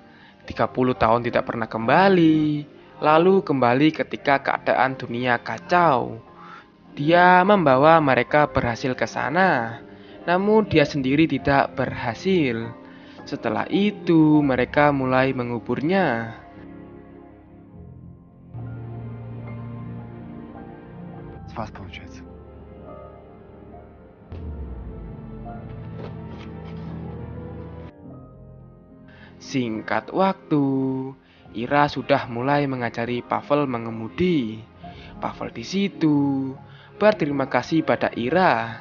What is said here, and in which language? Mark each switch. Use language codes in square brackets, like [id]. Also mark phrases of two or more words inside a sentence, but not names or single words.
[id] 30 tahun tidak pernah kembali, lalu kembali ketika keadaan dunia kacau. Dia membawa mereka berhasil ke sana, namun dia sendiri tidak berhasil. Setelah itu mereka mulai menguburnya. [ru] С вас получается. [id] Singkat waktu, Ira sudah mulai mengajari Pavel mengemudi. Pavel di situ berterima kasih pada Ira.